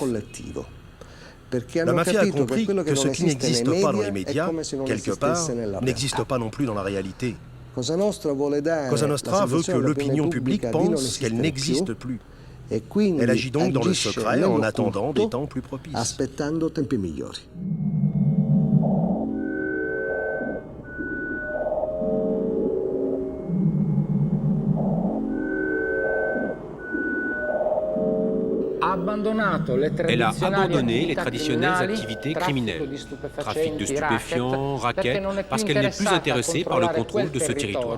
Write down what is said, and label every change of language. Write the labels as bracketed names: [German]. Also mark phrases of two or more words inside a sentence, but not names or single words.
[French] La mafia a compris que ce qui n'existe pas dans les médias, quelque part, n'existe pas non plus dans la réalité. Cosa Nostra veut que l'opinion publique pense qu'elle n'existe plus. Elle agit donc dans le secret en attendant des temps plus propices. [Italian] Aspettando tempi migliori. [French] Elle a abandonné les traditionnelles activités criminelles, trafic de stupéfiants, raquettes, parce qu'elle n'est plus intéressée par le contrôle de ce territoire.